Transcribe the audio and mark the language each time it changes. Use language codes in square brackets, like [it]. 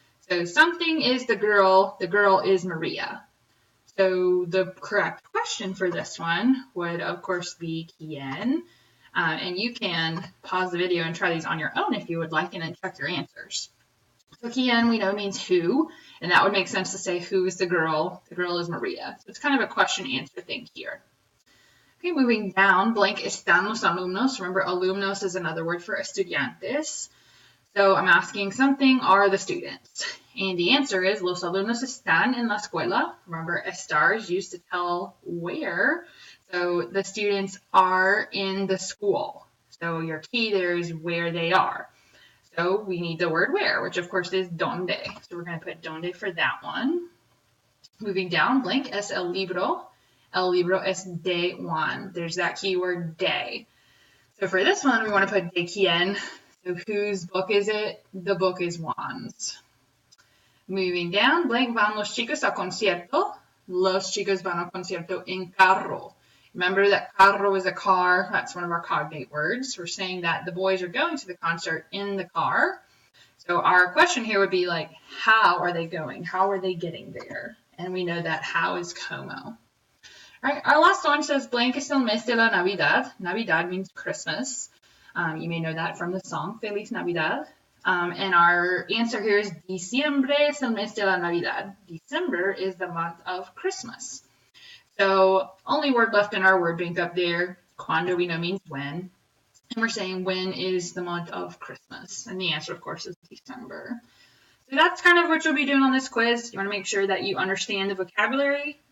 [en] So something is the girl is Maria. So the correct question for this one would, of course, be quién. And you can pause the video and try these on your own if you would like, and then check your answers. So quién, we know, means who, and that would make sense to say who is the girl. The girl is Maria. So it's kind of a question-answer thing here. Okay, moving down, blank [es] están los alumnos. [en] Remember, alumnos is another word for estudiantes. So I'm asking something, are the students? And the answer is, [es] los alumnos están en la escuela. [en] Remember, estar is used to tell where. So the students are in the school. So your key there is where they are. So we need the word where, which of course is donde. So we're going to put donde for that one. Moving down, blank [es] es el libro. El libro es de Juan. [en] There's that keyword de. So for this one, we want to put de quién. So whose book is it? The book is Juan's. Moving down, blank [es] van los chicos a concierto. Los chicos van a concierto en carro. [en] Remember that carro is a car. That's one of our cognate words. We're saying that the boys are going to the concert in the car. So our question here would be like, how are they going? How are they getting there? And we know that how is como. All right, our last one says, blank [es] es el mes de la Navidad. [en] Navidad means Christmas. You may know that from the song Feliz Navidad. And our answer here is [es] diciembre es el mes de la Navidad. [en] December is the month of Christmas. So only word left in our word bank up there. Cuando we know means when. And we're saying when is the month of Christmas. And the answer, of course, is December. So that's kind of what you'll be doing on this quiz. You want to make sure that you understand the vocabulary,